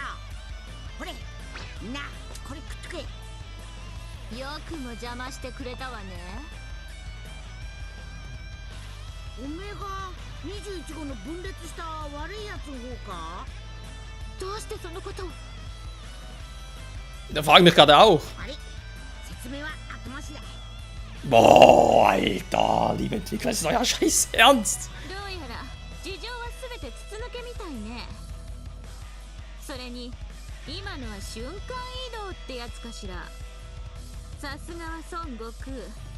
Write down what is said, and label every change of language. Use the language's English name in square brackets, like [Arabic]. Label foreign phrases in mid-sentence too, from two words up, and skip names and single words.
[Japanese] ほれみんな、これ食っとけ。よくも邪魔してくれたわね。おめえが21号の分裂した悪いやつの方か？どうしてそのことを。 [German] Da frage ich mich gerade auch. [Japanese] あれ、説明は後回しだ。 [German] Boah, Alter, liebe Entwickler, das ist euer Scheiß Ernst. [Japanese] どうやら事情は全て筒抜けみたいね。それに今のは瞬間移動ってやつかしら。さすがは孫悟空、侮れないね。